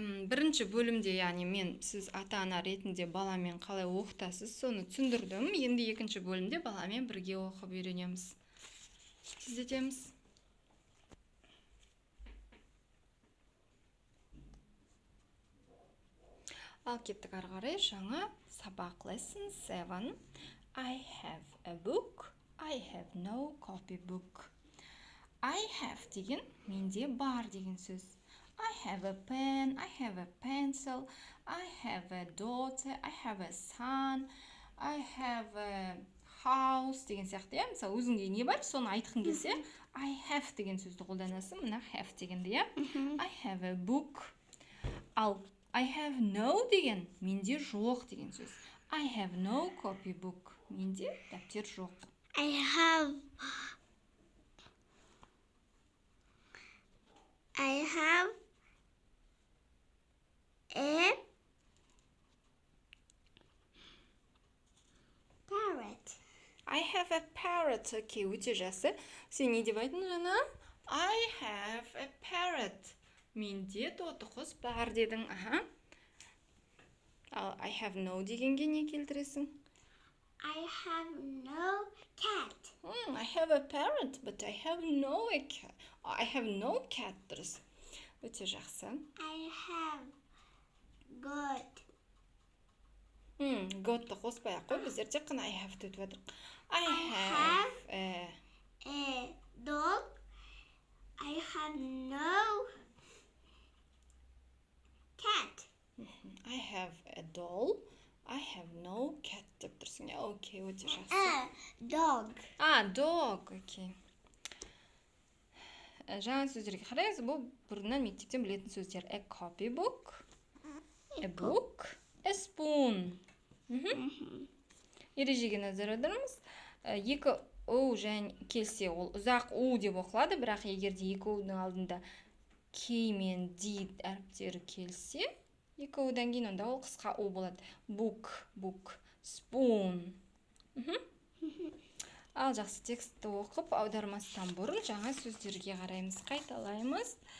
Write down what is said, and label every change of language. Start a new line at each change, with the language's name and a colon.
Kazakh: Бірінші бөлімде, яғни мен сіз ата-ана ретінде баламен қалай оқытасыз, соны түсіндірдім. Енді екінші бөлімде баламен бірге оқып үйренеміз. Тездетеміз. Ал кеттік ары қарай жаңа сабақ
English: lesson 7. I have a book, I have no copybook. I have
Kazakh: деген менде бар деген сөз.
English: I have a pen, I have a pencil, I have a daughter, I have a son, I have a house
Kazakh: деген сияқты. Мысалы, өзіңде не бар, соны айтқың келсе,
English: I have
Kazakh: деген сөзді қолданасың.
English: Мына have дегенде, I have a book.
Kazakh: Ал
English: I have no
Kazakh: деген менде жоқ деген сөз.
English: I have no copybook.
Kazakh: Менде дәптер жоқ.
English: I have a parrot. I have a parrot.
Kazakh: Окей, өте жақсы. Сен не деп айттың жаңа?
English: I have a parrot.
Kazakh: Менде тоты құс бар дедің. Ал
English: I have no
Kazakh: дегенге не келтіресің?
English: I have no cat. I have a parrot, but I have no cat. I have no cat.
Kazakh: Дұрыс. Өте жақсы.
English: I have goat.
Kazakh: Goatты қоспай ақ қой, біздер тек қана
English: I have
Kazakh: өтіп жатырмыз.
English: I have a dog. I have no cat. I have a doll. I have no cat
Kazakh: деп тұрсың. Окей, өте жақсы.
English: Dog. Dog. Окей.
Kazakh: Жаңа сөздерге қарайыз, бұл бұрыннан мектептен білетін сөздер.
English: A copybook, a book, a spoon.
Kazakh: Ережеге назар аударыңыз. Екі у және келсе ол ұзақ у деп оқылады, бірақ егерде екі у-ның алдында K мен D әріптері келсе, екі у-дан кейін онда ол қысқа у болады.
English: Book, spoon.
Kazakh: Ал жақсы, текстті оқып, аудармастан бұрын жаңа сөздерге қараймыз, қайталаймыз.